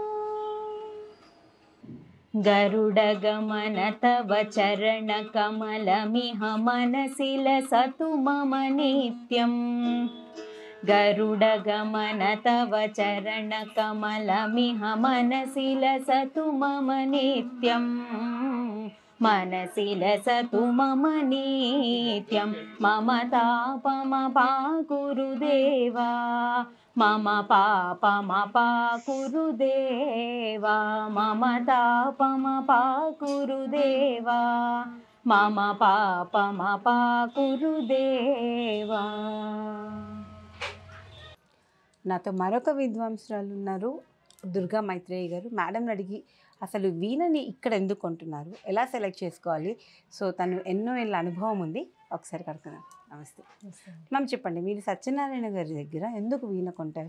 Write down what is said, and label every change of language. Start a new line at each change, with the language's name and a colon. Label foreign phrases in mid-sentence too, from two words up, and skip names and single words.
Sanskrit: గరుడ గమన తవ చరణ కమలమిహ మనసిల సతు మమ నిత్యం, గరుడ గమన తవ చరణ కమలమిహ మనసిల సతు మమ నిత్యం, मनसि लसतु मम नित्यं मम तापमपाकुरु देवा मम पापमपाकुरु देवा मम तापमपाकुरु देवा मम पापमपाकुरु देवा.
Telugu: నాతో మరొక విద్వాంసురాలు ఉన్నారు, దుర్గా మైత్రేయి గారు. మేడం అడిగి అసలు వీణని ఇక్కడ ఎందుకు కొంటున్నారు, ఎలా సెలెక్ట్ చేసుకోవాలి, సో తను ఎన్నో ఏళ్ళ అనుభవం ఉంది, ఒకసారి కడుతున్నాను. నమస్తే మ్యామ్, చెప్పండి మీరు సత్యనారాయణ గారి దగ్గర ఎందుకు వీణ కొంటారు?